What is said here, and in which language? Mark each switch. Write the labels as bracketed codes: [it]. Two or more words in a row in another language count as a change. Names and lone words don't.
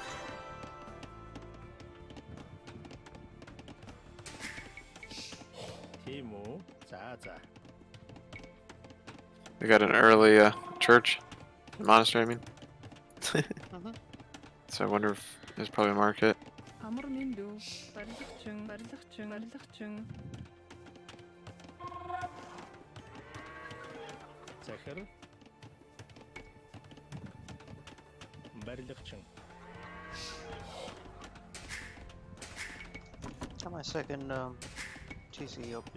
[mn] Тийм үү? За. [en] They got an early church, monastery. I mean. Mhm. So I wonder if there's probably a market. [mn] Амар мэндүү. Барилгачин. Захир барилгачин. [en] Got my second TC up.